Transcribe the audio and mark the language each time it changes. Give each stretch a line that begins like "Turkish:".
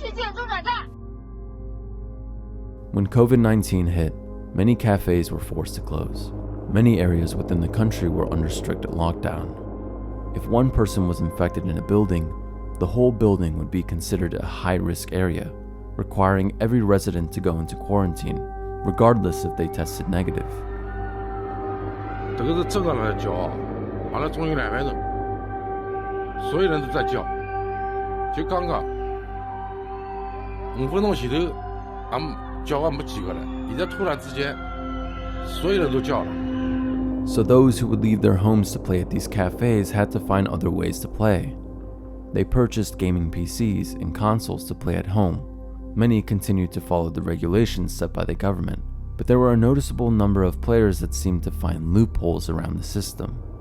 English: When COVID-19 hit, many cafes were forced to close. Many areas within the country were under strict lockdown. If one person was infected in a building, the whole building would be considered a high-risk area, requiring every resident to go into quarantine, regardless if they tested negative.
Chinese: 这个是这个人在叫，完了终于200人，所有人都在叫，就刚刚5分钟前头，叫没几个人，现在突然之间，所有人都叫了。
English: So those who would leave their homes to play at these cafes had to find other ways to play. They purchased gaming PCs and consoles to play at home. Many continued to follow the regulations set by the government, but there were a noticeable number of players that seemed to find loopholes around the system.